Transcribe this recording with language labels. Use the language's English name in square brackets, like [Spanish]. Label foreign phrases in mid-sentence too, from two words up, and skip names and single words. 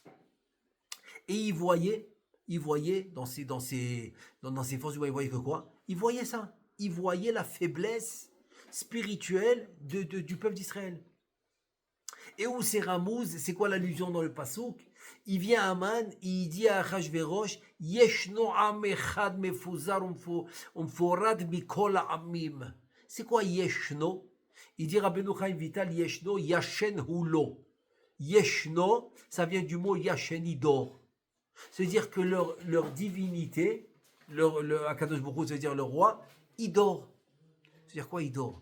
[French] Et il voyait dans ses forces du mal, il voyait que quoi? Il voyait ça. Il voyait la faiblesse spirituelle du peuple d'Israël. Et où c'est Ramouz, c'est quoi l'allusion dans le Pasuk? Il vient à Aman, il dit à Achashverosh, [Hebrew] ישנו עם אחד מפוזר ומפורד מכל העמים. [French] C'est quoi Yeshno? Il dit Rabbeinu Chaim Vital, Yeshno, Yashen hulo. Yeshno, ça vient du mot Yashen, il dort. C'est-à-dire que leur divinité, [Hebrew] הקדוש ברוך הוא, [French] c'est-à-dire le roi, il dort. C'est-à-dire quoi, il dort?